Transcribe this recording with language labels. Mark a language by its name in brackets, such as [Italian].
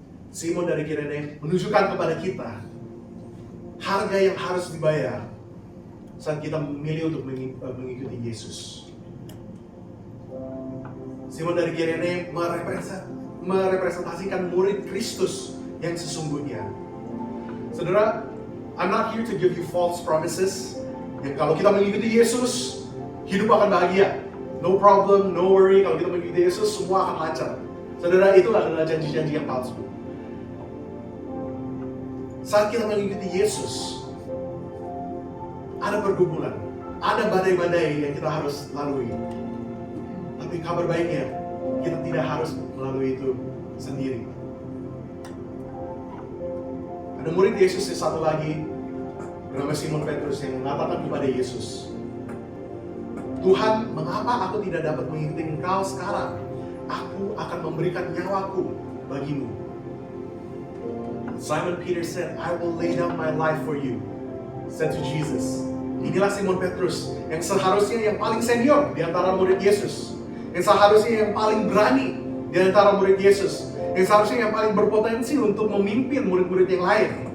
[Indonesian] Simon dari Kirene menunjukkan kepada kita harga yang harus dibayar saat kita memilih untuk mengikuti Yesus. Simon dari Kirene merepresentasikan murid Kristus yang sesungguhnya. [English] Saudara, I'm not here to give you false promises. [Indonesian] Yang kalau kita mengikuti Yesus, hidup akan bahagia. [English] No problem, no worry. [Indonesian] Kalau kita mengikuti Yesus, semua akan lancar. Saudara, itu adalah janji-janji yang palsu. Saat kita mengikuti Yesus, ada pergumulan, ada badai-badai yang kita harus lalui. Tapi kabar baiknya, kita tidak harus melalui itu sendiri. Ada murid Yesus yang satu lagi, bernama Simon Petrus, yang mengatakan kepada Yesus, Tuhan, mengapa aku tidak dapat mengikuti Engkau sekarang? Aku akan memberikan nyawaku bagimu. [English] Simon Peter said, I will lay down my life for you, said to Jesus. [Indonesian] Inilah Simon Petrus, yang seharusnya yang paling senior di antara murid Yesus. Yang seharusnya yang paling berani di antara murid Yesus. Yang seharusnya yang paling berpotensi untuk memimpin murid-murid yang lain.